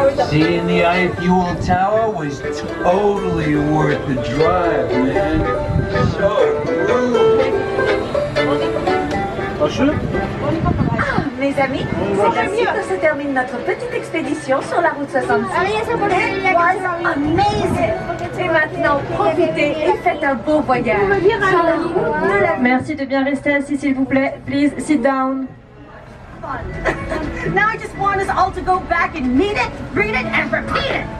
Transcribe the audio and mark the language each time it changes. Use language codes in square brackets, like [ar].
[en] Seeing the Eiffel Tower was totally worth the drive, man. So cool. [fr] Ah, mes amis, c'est ainsi que se termine notre petite expédition sur la route 66. [en] It was amazing. [fr] Et maintenant, profitez et faites un beau voyage sur la route de la... Merci de bien rester assis, s'il vous plaît. [en] Please sit down. Now I just want us all to go back and meet it, read it, and repeat it.